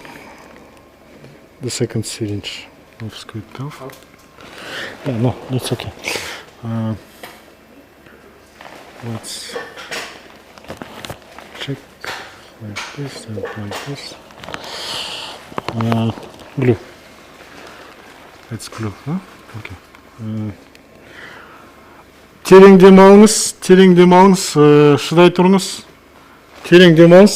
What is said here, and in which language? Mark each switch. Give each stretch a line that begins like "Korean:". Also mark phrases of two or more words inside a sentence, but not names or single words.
English: The second syringe of squid 12. Yeah, no, it's okay. Let's check like this and like this. Glue. It's glue, huh? Okay.
Kazakh: Терең демалыңыз, шыдай тұрыңыз. Терең демалыңыз.